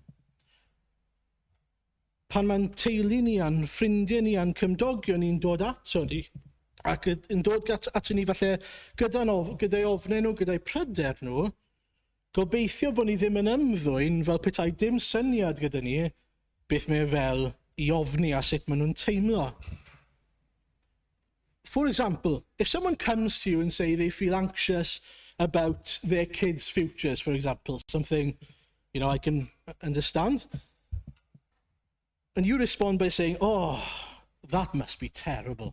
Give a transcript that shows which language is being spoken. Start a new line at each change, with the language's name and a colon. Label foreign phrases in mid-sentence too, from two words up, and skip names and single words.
Welsh: Pan mae'n teulu ni a'n ffrindiau ni a'n cymdogion ni'n dod ato ni, ac yn dod ato ni falle gyda'i ofnau nhw, gyda'i pryder nhw, gobeithio bod ni ddim yn ymddwyn fel petai dim syniad gyda ni beth mae fel i ofni a sut maen nhw'n teimlo.
English: For example, if someone comes to you and say they feel anxious about their kids' futures, for example, something, I can understand, and you respond by saying, that must be terrible.